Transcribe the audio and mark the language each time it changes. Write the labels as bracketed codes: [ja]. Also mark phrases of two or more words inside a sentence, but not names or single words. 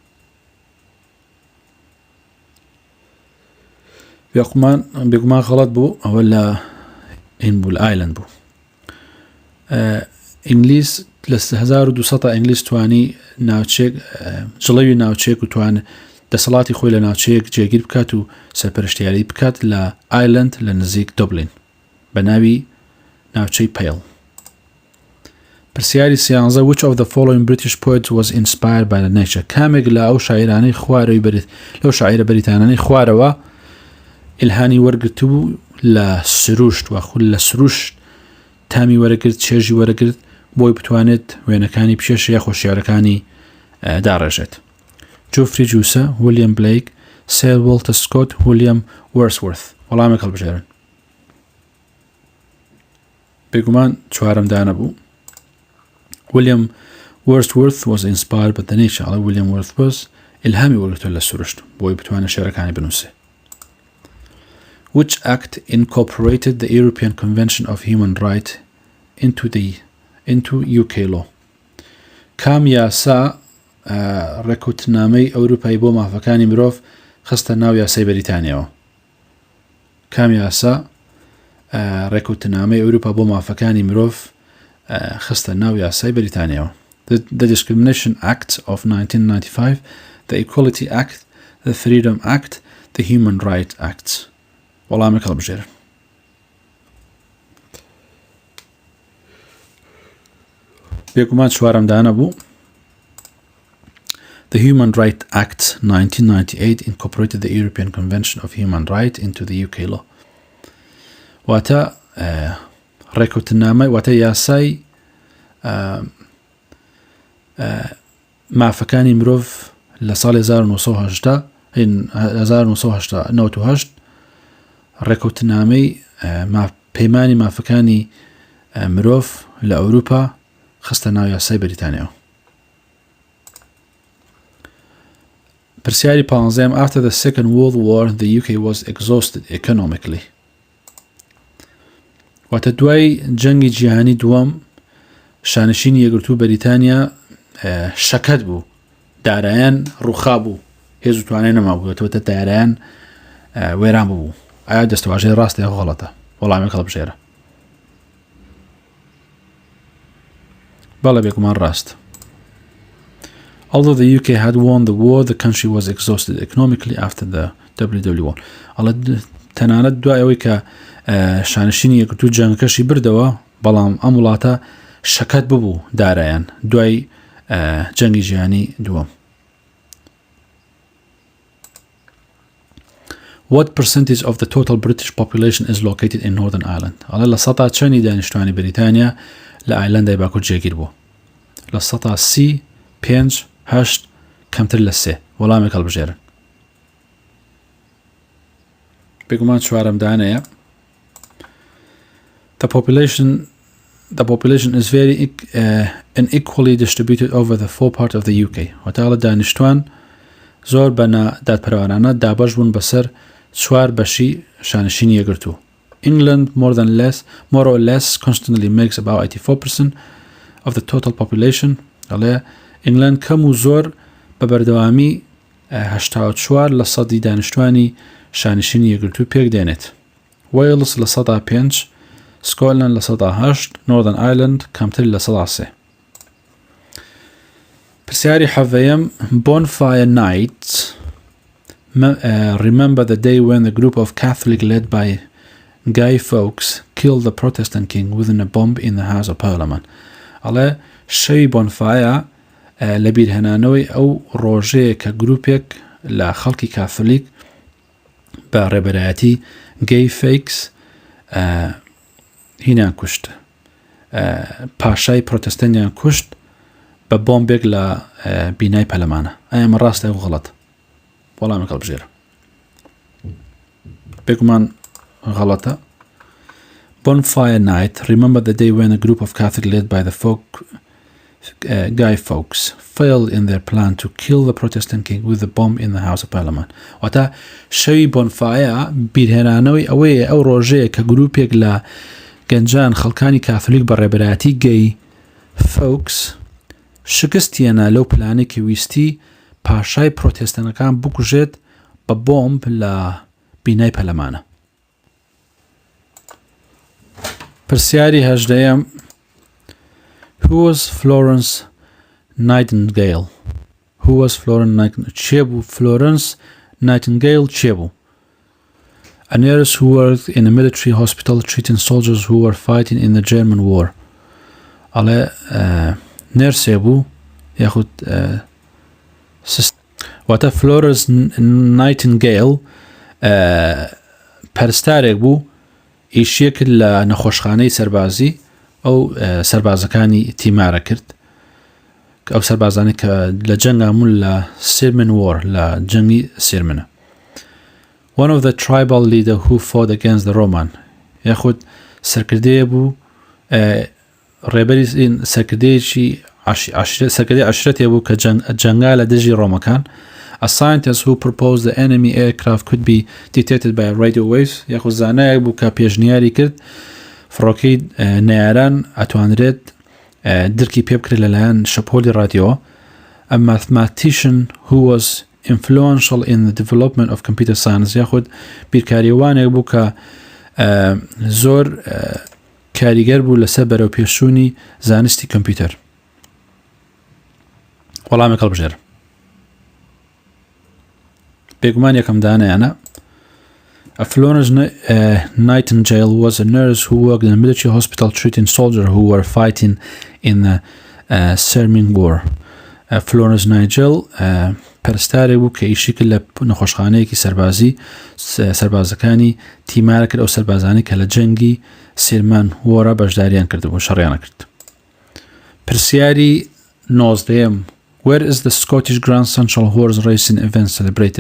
[ckb] بێگومان غەڵەت بوو ئەوە لە ئینبول ئایلند بوو ئینگلیز لە 1200 ئینگلیز توانی ناوچێک جڵەوی ناوچێک و توان دەسەڵاتی خۆی لە ناوچەیەک جێگیر بکات و سەرپەرشتیاری بکات لە ئایلند لە نزیک دۆبلین بە ناوی ناوچەی پەیڵ پرسیاری 13 [en] which of the following British poets was inspired by the nature [ckb] کامێک لە ئەو شاعرانەی خوارەوەی لەو شاعرە بەریتانیانەی خوارەوە ئیلهانی وەرگرتبوو لە سروشت و خول لە سروشت تامی وەرەگرت چێژی وەرەگرت بۆی بتوانێت وێنەکانی پێش یا خۆشیارەکانی داڕێژێت جۆفری جووسە ویلیام بلیک سێر وۆڵتە سکۆت ویلیام وەرسوەرث وەڵامێک هەڵبژێرن بێگومان چوارەمدانە بوو ویلیام وەرسوەرث [en] was inspired by the nature [ckb] ئەڵێ ویلیام وەرسوەرث ئیلهامی وەرگرتووە لە سروشت بۆی بتوانێت شێعرەکانی بنووسێ which [en] act incorporated the European Convention of Human Rights into UK law کام [ckb] یاسا ڕێکوتنامەی ئەوروپایی بۆ مافەکانی مرۆڤ خستە ناو یاسای بەریتانیەوە کام یاسا ڕێکوتنامەی ئەوروپا بۆ مافەکانی مرۆڤ خستە ناو یاسای بەریتانیەوە [en] the Discrimination Act of 1995 the Equality Act the Freedom Act the Human Rights Act [ckb] وەڵامێک هەڵبژێرن بێگومان چوارەمدانە بوو [en] The Human Rights Act 1998 incorporated the European Convention of Human Rights into the UK law. [ckb] واتە ڕێکوتنامەی واتە یاسای مافەکانی مرۆڤ لە ساڵی 1998 ڕێکوتنامەی پەیمانی مافەکانی مرۆڤ لە ئەوروپا خستە ناو یاسای بەریتانیەوە پرسیاری 15 [en] after the Second World War the UK was exhausted economically [ckb] واتە دوای جەنگی جیهانی دووەم شانشینی یەکگرتووی بەریتانیا شەکەت بوو دارایان ڕووخا بوو هێز و توانای نەمابووێتەوە دارایان وێران بوو ئایا دەستەواژەی ڕاستە یاخۆ غەڵەتە وەڵامێک هەڵبژێرە بەڵێ بێگومان ڕاست [en] Although the UK had won the war, the country was exhausted economically after the WW1. [ckb] ئەڵێ تەنانەت دوای ئەوەی کە شانشینی یەکگرتووی جەنگەکەشی بردەوە بەڵام ئەم وڵاتە شەکەت ببوو دارایان دوای جەنگی جیهانی دووەم. [en] What percentage of the total British population is located in Northern Ireland? [ckb] ئەڵێ لە سەتا چەندی دانیشتوانی بەریتانیا لە ئایلەندای باکوور جێگیر بوو؟ لە سەتا 35 8 کەمتر لە 3 وەڵامێک هەڵبژێرن. بێگومان چوارەمدانەیە [en] The population is very unequally distributed over the four parts of the UK. [ckb] وەتاڵە دانیشتوان زۆر بەنا دادپەروانانە دابەش بوون بەسەر چوار بەشی شانشینی یەکگرتوو. [en] England more or less constantly makes about 84%. of the total population. [ckb] ئەڵێ ئینگلند کەم و زۆر بە بەردەوامی 84 لە سەدی دانیشتوانی شانشینی یەکگرتوو پێک دێنێت. وێلز لە 105، سکۆتلند لە 108، نۆردن ئایلند کەمتر لە 103. پرسیاری حەڤەیەم [en] bonfire night. Remember the day when the group of Catholic led by Guy Fawkes killed the Protestant king within a bomb in the House of Parliament. [ckb] ئەڵێ شەوی بۆنفایە لە بیرهێنانەوەی ئەو ڕۆژەیە کە گروپێک لە خەڵکی کاثۆلیک بە ڕێبەرایەتی گەی فەیکس هینیان کوشت، پاشای پرۆتەستانیان کوشت بە بۆمبێک لە بینای پەرلەمانە. ئایا ئەمە ڕاستە و غەڵەت؟ وەڵامێک هەڵبژێرە. بێگومان غەڵەتە. [en] Bonfire night. Remember the day when a group of Catholics led by the Guy Fawkes failed in their plan to kill the Protestant king with a bomb in the House of Parliament. [ckb] واتە شەوی بۆنفایە بیرهێنانەوەی ئەوەیە ئەو ڕۆژەیە کە گروپێک لە گەنجان خەڵکانی کاثۆلیک بە ڕێبەرایەتی گەی فەوکس شکستیانە لەو پلانێک کە ویستی پاشای پرۆتێستانەکان بکوژێت بە بۆمب لە بینای پەرلەمانە. پرسیاری هەژدەیەم [en] Who was Florence Nightingale? Who was Florence Nightingale? [ckb] چێ بوو Florence Nightingale چێ بوو؟ [en] A nurse who worked in a military hospital treating soldiers who were fighting in the German war. [ckb] ئەڵێ نێرسێ بوو یاخود واتە Florence Nightingale پەرستارێک بوو ئیشیەکرد لە نەخۆشخانەی سەربازی ئەو سەربازەکانی تیمارە کرد ئەو سەربازانێک کە لە جەنگامون لە سێرمن وۆر لە جەنگی سێرمنە. [en] One of the tribal leader who fought against the Roman [ckb] یاخود سەرکردەیە بوو ڕێبەری سەرکردەیەکی سەرکردەی عەشرەتێ بوو کە جەنگا لە دژی ڕۆمەکان. [en] A scientist who proposed the enemy aircraft could be detected by radio waves [ckb] یاخود زانایەک بوو کە پێشنیاری کرد فڕۆکەی نەیاران ئەتوانرێت درکی پێ بکرێت لەلایەن شەپۆلی رادیۆ. [en] A mathematician who was influential in the development of computer science [ckb] یاخود بیرکاریوانێک بوو کە زۆر کاریگەر بوو لەسەر بەرەوپێشوونی زانستی کۆمپیوتەر. وەڵامێک هەڵبژێر. بێگومان یەکەم دانەیانە. [en] A Florence Nightingale was a nurse who worked in a military hospital treating soldiers who were fighting in the Serming War. [ckb] Florence Nightingale پەرستارێک بوو کە ئیشی کرد لە نەخۆشخانەیەکی سەربازەکانی تیمارە کرد ئەو سەربازانی کە لە جەنگی سێرمان وۆرە بەشداریان کردبوو شەڕیانە کرد. [en] پرسیاری 19م Where is the Scottish Grand Central Horse Racing event celebrated?